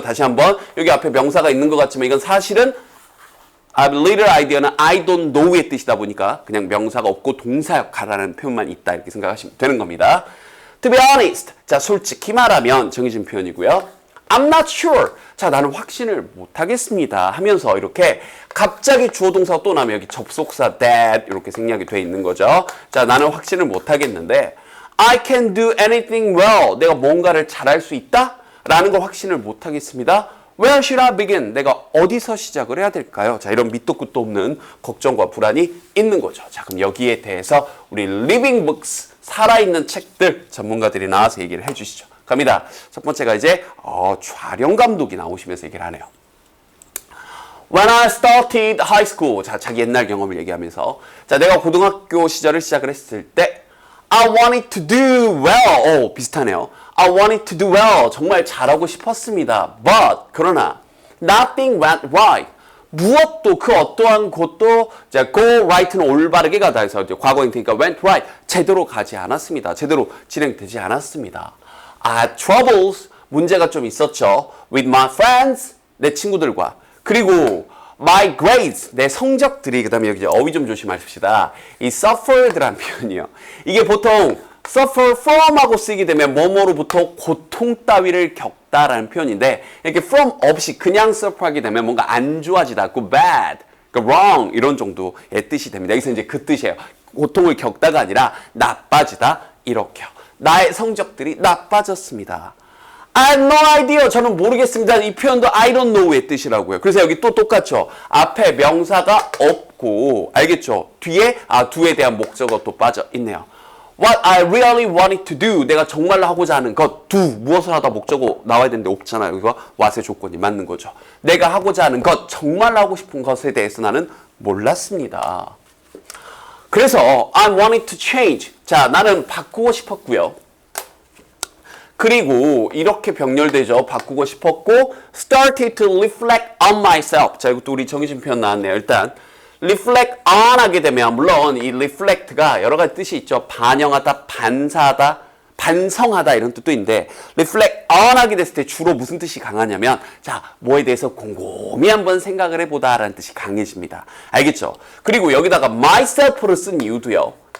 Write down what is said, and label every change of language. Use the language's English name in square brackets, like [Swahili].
[Korean] 다시 한번 여기 앞에 명사가 있는 것 같지만 이건 사실은 [English] I have little idea [Korean] 는 [English] I don't know [Korean] 의 뜻이다 보니까 그냥 명사가 없고 동사 역할하는 표현만 있다 이렇게 생각하시면 되는 겁니다. [English] To be honest [Korean] 자 솔직히 말하면 정해진 표현이고요. [English] I'm not sure. [Korean] 자, 나는 확신을 못하겠습니다. 하면서 이렇게 갑자기 주어 동사가 또 나면 여기 접속사 that 이렇게 생략이 돼 있는 거죠. 자, 나는 확신을 못하겠는데 [English] I can do anything well. [Korean] 내가 뭔가를 잘할 수 있다? 라는 거 확신을 못하겠습니다. [English] Where should I begin? [Korean] 내가 어디서 시작을 해야 될까요? 자, 이런 밑도 끝도 없는 걱정과 불안이 있는 거죠. 자, 그럼 여기에 대해서 우리 Living Books, 살아있는 책들 전문가들이 나와서 얘기를 해주시죠. 갑니다. 첫 번째가 이제 촬영 감독이 나오시면서 얘기를 하네요. [English] When I started high school, [Korean] 자 자기 옛날 경험을 얘기하면서 자 내가 고등학교 시절을 시작을 했을 때 [English] I wanted to do well. [Korean] 비슷하네요. [English] I wanted to do well. [Korean] 정말 잘하고 싶었습니다. [English] But [Korean] 그러나 [English] nothing went right. [Korean] 무엇도 그 어떠한 곳도 자 go right는 올바르게 가다 해서 이제 과거형태니까 went right 제대로 가지 않았습니다. 제대로 진행되지 않았습니다. [English] I had troubles. [Korean] 문제가 좀 있었죠. [English] With my friends. [Korean] 내 친구들과. 그리고 [English] my grades. [Korean] 내 성적들이. 그 다음에 여기 이제 어휘 좀 조심하십시다. 이 suffered라는 표현이요. 이게 보통 suffer from하고 쓰이게 되면 뭐뭐로부터 고통 따위를 겪다라는 표현인데 이렇게 from 없이 그냥 suffer하게 되면 뭔가 안 좋아지다. good, bad, wrong 이런 정도의 뜻이 됩니다. 여기서 이제 그 뜻이에요. 고통을 겪다가 아니라 나빠지다 이렇게요. 나의 성적들이 나빠졌습니다. [English] I have no idea. [Korean] 저는 모르겠습니다. 이 표현도 [English] I don't know [Korean] 의 뜻이라고요. 그래서 여기 또 똑같죠. 앞에 명사가 없고 알겠죠? 뒤에 do에 대한 목적어 또 빠져 있네요. [English] What I really wanted to do. [Korean] 내가 정말로 하고자 하는 것. [English] do. [Korean] 무엇을 하다 목적어 나와야 되는데 없잖아요. 여기가 what의 조건이 맞는 거죠. 내가 하고자 하는 것. 정말로 하고 싶은 것에 대해서 나는 몰랐습니다. 그래서 [English] I wanted to change. [Korean] 자, 나는 바꾸고 싶었고요. 그리고 이렇게 병렬되죠. 바꾸고 싶었고 [English] started to reflect on myself. [Korean] 자, 이것도 우리 정해진 표현 나왔네요. 일단 reflect on 하게 되면 물론 이 reflect가 여러 가지 뜻이 있죠. 반영하다, 반사하다, 반성하다 이런 뜻도 있는데 reflect on 하게 됐을 때 주로 무슨 뜻이 강하냐면 자, 뭐에 대해서 곰곰이 한번 생각을 해보다 라는 뜻이 강해집니다. 알겠죠? 그리고 여기다가 myself를 쓴 이유도요.